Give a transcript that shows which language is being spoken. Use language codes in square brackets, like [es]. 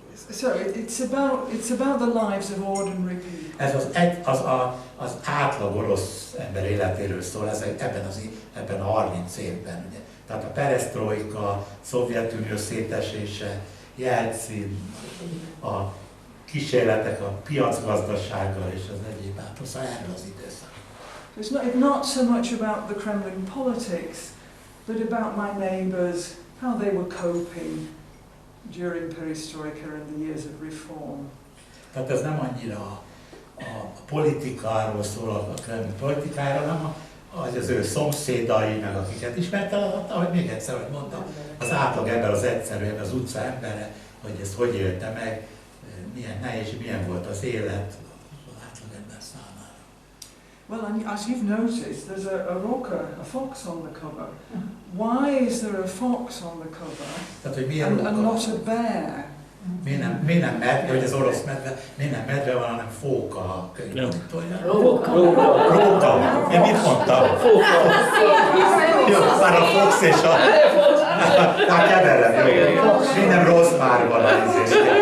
[en] So it's about the lives of ordinary people. [hu] Ez az átlag orosz ember életéről szól, ez ebben a 30 évben. Ugye. Tehát a perestroika, Szovjetunió szétesése, Yeltsin, a kísérletek a piacgazdasággal és az egyéb szóval erről az időszak. [en] It's not so much about the Kremlin politics, but about my neighbours, how they were coping during perestroika and the years of reform. [hu] Tehát ez nem annyira a politikáról szól, a Kremlin politikáról, hanem az ő szomszédai, meg akiket ismerte, ahogy még egyszer, hogy mondtam, az átlag ember, az egyszerű ember, az utca embere, hogy ezt hogy élte meg, milyen nehéz, milyen volt az élet az átlag ember számára. [en] Well, as you've noticed, there's a roca, a fox on the cover. Why is there a fox on the cover [hu] tehát, hogy [en] and not a bear? [hu] Miért nem medve, hogy az orosz medve, miért nem medve van, hanem fóka a könyvborítója? Róka. Én mit mondtam? Fóka. Jó, már a fox és a... Hát keverem, jó. Miért nem rozmárban a izés?